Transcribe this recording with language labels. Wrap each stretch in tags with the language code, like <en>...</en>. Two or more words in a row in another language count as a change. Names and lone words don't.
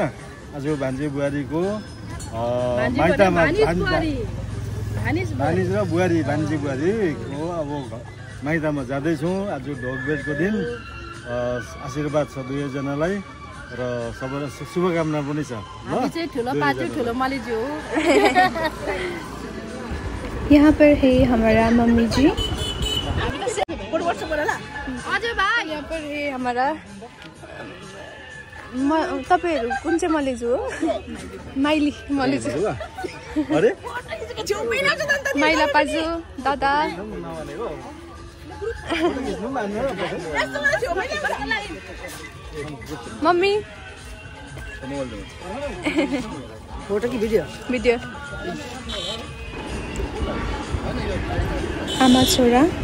<ne>आज भान्जी बुहारीको माइतमा भानिज र बुहारी भान्जी बुहारीको अब माइतमा जाँदैछौँ। आज ढोकपेटको दिन आशीर्वाद छ दुवैजनालाई र सबैलाई शुभकामना पनि छ। हामी चाहिँ ठुलो पार्टी ठुलो मलेजु हो।</ne> <hi>यहाँ पर है हमारा मम्मी जी।</hi> <ne>हजुर भाइ।</ne> <hi>यहाँ पर है हमारा</hi> <ne>तपाईँहरू कुन चाहिँ मलेजु हो? माइली मलेजु। अरे माइला पाजु दादा। मम्मी फोटो की भिडियो? वीडियो। आमा छोरा।</ne>